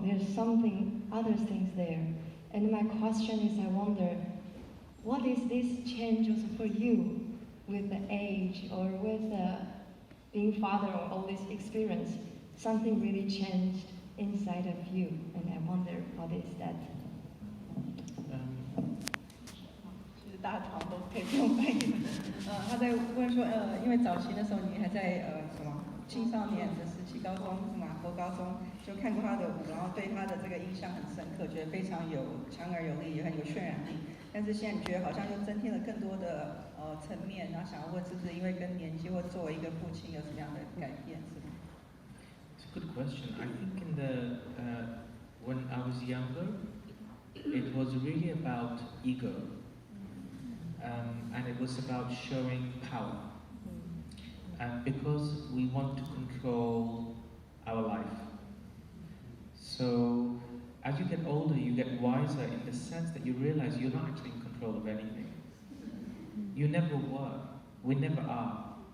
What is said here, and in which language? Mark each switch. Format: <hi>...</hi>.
<en>There's something, other things there. And my question is, I wonder, what is this change also for you with the age or with being father or all this experience? Something really changed inside of you, and I wonder what is that?</en> <zh>其实大堂都可以不用翻译。他在问说，因为早期的时候你还在青少年的时期，高中国高中就看过他的舞，然后对他的这个印象很深刻，觉得非常强而有力，也很有渲染力。但是现在你觉得好像又增添了更多的层面，然后想要问是不是因为跟年纪或作为一个父亲有什么样的改变？是吗？</zh> <en>It's a good question. I think in the when I was younger, it was really about ego, and it was about showing power. And because we want to control our life, so as you get older, you get wiser in the sense that you realize you're not actually in control of anything. You never were. We never are.</en>